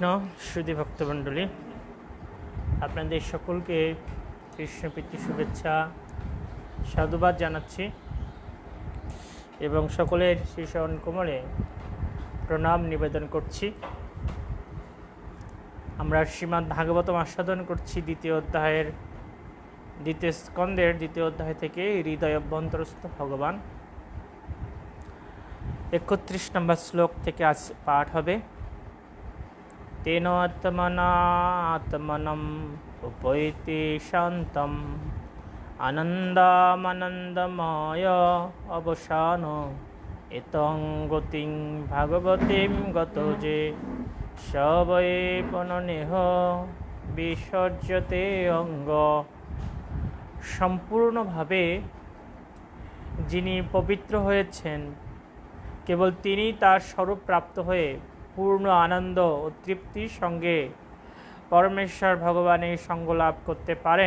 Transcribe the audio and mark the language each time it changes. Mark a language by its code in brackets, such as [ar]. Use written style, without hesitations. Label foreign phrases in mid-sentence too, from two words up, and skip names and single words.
[bn] শ্রুতি ভক্তমণ্ডলী, আপনাদের সকলকে কৃষ্ণপ্রীতি শুভেচ্ছা সাধুবাদ জানাচ্ছি এবং সকলের শ্রীচরণ কমলে প্রণাম নিবেদন করছি। আমরা শ্রীমদ্ ভাগবতম আস্বাদন করছি দ্বিতীয় স্কন্ধের দ্বিতীয় অধ্যায় থেকে হৃদয় অভ্যন্তরস্থ ভগবান 31 নম্বর শ্লোক থেকে আজ পাঠ হবে। [sa] तेन आत्मनात्मनम् उपैति शान्तम् आनन्दमनन्दमय अवसान एतं गतिं भागवतीं गतो जे स वै पुननेह विसर्जते अङ्ग। [bn] সম্পূর্ণভাবে যিনি পবিত্র হয়েছেন, কেবল তিনি তার স্বরূপ প্রাপ্ত হয়ে পূর্ণ আনন্দ ও তৃপ্তির সঙ্গে পরমেশ্বর ভগবানের সঙ্গ লাভ করতে পারেন।